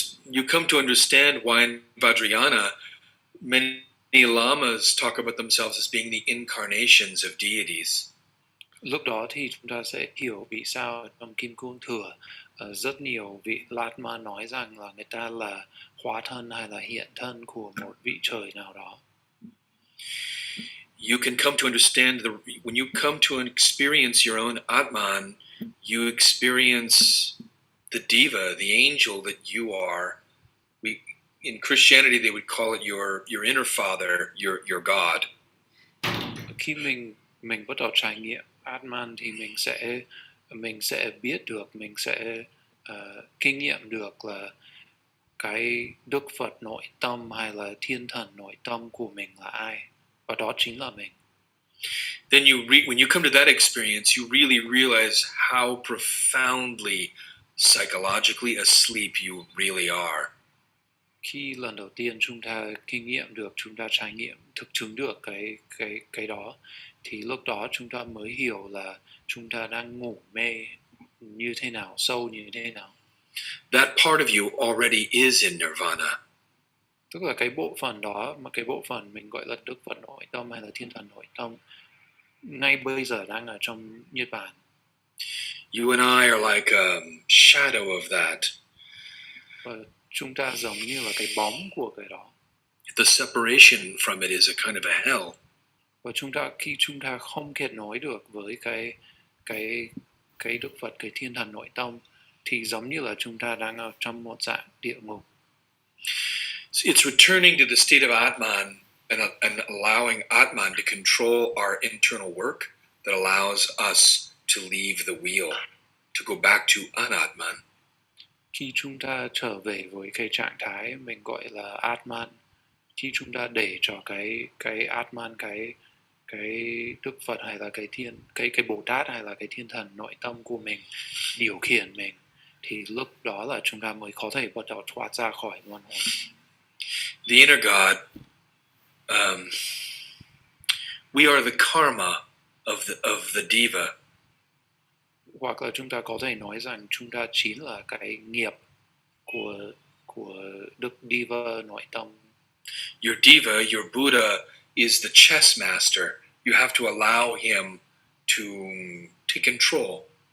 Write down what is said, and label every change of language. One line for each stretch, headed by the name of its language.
English: You come to understand why in Vajrayana many lamas talk about themselves as being the incarnations of deities.
Vietnamese: Lúc đó thì chúng ta sẽ hiểu vì sao trong Kim Cương Thừa rất nhiều vị Lạt Ma nói rằng là người ta là hóa thân hay là hiện thân của một vị trời nào đó.
English: You can come to understand when you come to experience your own Atman, you experience the diva, the angel that you are. In Christianity, they would call it your inner father, your God.
Vietnamese: Khi mình bắt đầu trải nghiệm Atman thì mình sẽ biết được, mình sẽ kinh nghiệm được là cái Đức Phật nội tâm hay là thiên thần nội tâm của mình là ai, và đó chính là mình.
English: Then when you come to that experience, you really realize how profoundly psychologically asleep you really are.
Vietnamese: Khi lần đầu tiên chúng ta kinh nghiệm được, chúng ta trải nghiệm, thực chứng được cái đó, thì lúc đó chúng ta mới hiểu là chúng ta đang ngủ mê như thế nào, sâu như thế nào.
English: That part of you already is in nirvana.
Vietnamese: Tức là cái bộ phận đó, mà cái bộ phận mình gọi là Đức Phật nội tâm hay là thiên thần nội tâm, ngay bây giờ đang ở trong Niết Bàn.
English: You and I are like a shadow of that.
Vietnamese: Và chúng ta giống như là cái bóng của cái đó.
English: The separation from it is a kind of a hell.
Vietnamese: Và khi chúng ta không kết nối được với cái Đức Phật, cái thiên thần nội tâm, thì giống như là chúng ta đang ở trong một dạng địa ngục.
English: It's returning to the state of Atman and allowing Atman to control our internal work that allows us to leave the wheel, to go back to Anatman.
Vietnamese: Khi chúng ta trở về với cái trạng thái mình gọi là Atman, khi chúng ta để cho cái Atman, cái Đức Phật hay là cái Bồ Tát hay là cái thiên thần nội tâm của mình điều khiển mình, thì lúc đó là chúng ta mới có thể bắt đầu thoát ra khỏi luân hồi.
English: The inner God, we are the karma of the diva.
Vietnamese: Hoặc là chúng ta có thể nói rằng chúng ta chính là cái nghiệp của Đức Diva nội tâm.
English: Your diva, your Buddha, is the chess master. You have to allow him to take control.